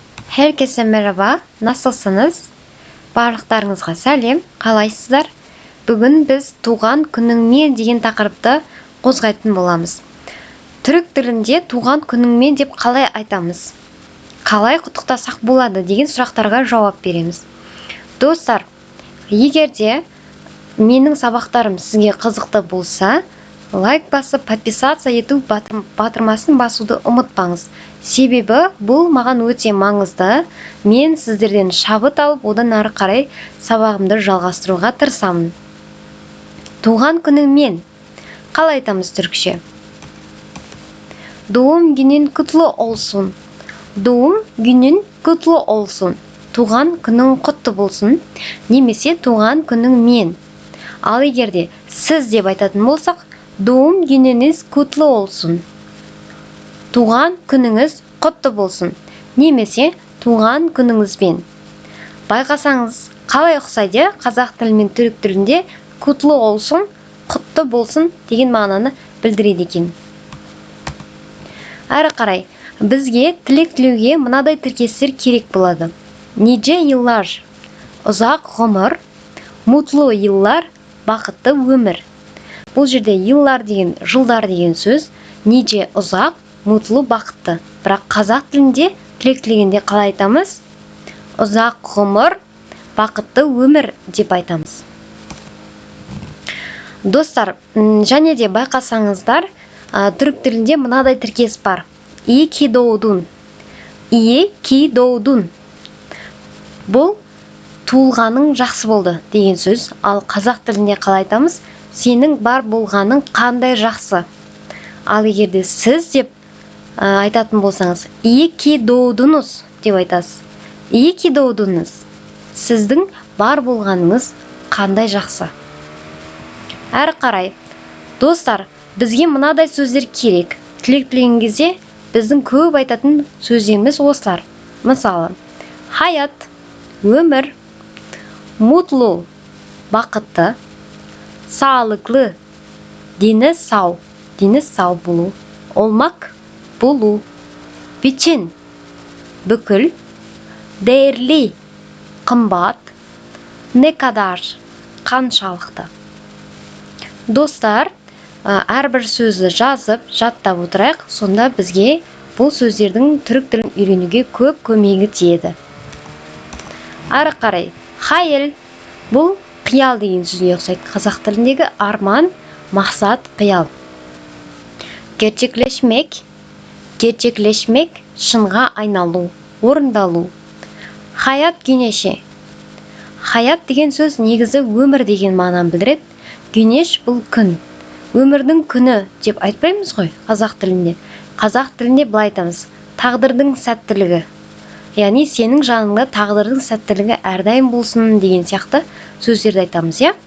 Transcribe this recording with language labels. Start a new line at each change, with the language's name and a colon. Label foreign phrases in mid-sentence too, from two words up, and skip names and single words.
Turkish: Herkese merhaba, nasılsınız?
Kazakh: Барлықтарыңызға сәлем, қалайсыздар? Бүгін біз туған күніңмен деген тақырыпты қозғайтын боламыз. Түрік тілінде туған күніңмен деп қалай айтамыз? Қалай құттықтасақ болады деген сұрақтарға жауап береміз. Достар, егерде менің сабақтарым сізге қызықты болса, лайк басып, подписаться ету батырмасын басуды ұмытпаңыз. Себебі бұл маған өте маңызды. Мен сіздерден шабыт алып, одан ары қарай сабағымды жалғастыруға тырысамын. Туған күніңмен қалай айтамыз түркше?
Turkish: Doğum günün kutlu olsun. Doğum günün kutlu olsun.
Kazakh: Туған күнің құтты болсын. Немесе туған күніңмен. Ал егерде сіз деп айтатын болсақ,
Turkish: Doğum gününüz kutlu olsun.
Kazakh: Туған күніңіз құтты болсын. Немесе туған күніңізбен. Байқасаңыз, қалай ұқсайды? Қазақ тілі мен түрік тілінде
Turkish: kutlu olsun,
Kazakh: құтты болсын деген мағынаны білдіреді екен. Әрі қарай, бізге тілек тілеуге мынадай тіркестер керек болады.
Turkish: Nice yıllar,
Kazakh: ұзақ ғұмыр,
Turkish: mutlu yıllar,
Kazakh: бақытты өмір. Бұл жерде yıllar деген, жылдар деген сөз, nice ұзақ, mutlu бақытты. Бірақ қазақ тілінде тілек тілегенде қалай айтамыз? Ұзақ ғұмыр, бақытты өмір деп айтамыз. Достар, және де байқасаңыздар, түрік тілінде мынадай тіркес бар.
Turkish: İyi ki doğdun. İyi ki doğdun.
Kazakh: Бұл туылғаның жақсы болды деген сөз. Ал қазақ тілінде қалай айтамыз? Сенің бар болғаның қандай жақсы. Ал егерде сіз деп айтатын болсаңыз,
Turkish: İyi ki doğdunuz
Kazakh: деп айтасыз.
Turkish: İyi ki doğdunuz.
Kazakh: Сіздің бар болғаныңыз қандай жақсы. Әрі қарай, достар, бізге мынадай сөздер керек. Тілек тілеген кезде біздің көп айтатын сөздеріміз осылар. Мысалы, hayat, өмір, mutlu, бақытты, sağlıklı, deni sağ болу, olmak, болу, bütün, бүкіл, değerli, қымбат,
Turkish: ne kadar,
Kazakh: қаншалықты. Достар, әрбір сөзді жазып, жаттап отырайық, сонда бізге бұл сөздердің түрік тілін үйренуге көп көмегі тиеді. Ары қарай, hayal, бұл қиял деген сөзге ұқсайды. Қазақ тіліндегі арман, мақсат, қиял. Gerçekleşmek, шынға айналу, орындалу.
Turkish: Hayat güneşi.
Kazakh: Hayat деген сөз негізі өмір деген мағынаны білдіреді. Güneş бұл күн. Өмірдің күні деп айтпаймыз ғой қазақ тілінде. Қазақ тілінде былай айтамыз: тағдырдың сәттілігі. Яғни сенің жаныңда тағдырдың сәттілігі әрдайым болсын деген сияқты сөздерді айтамыз, я?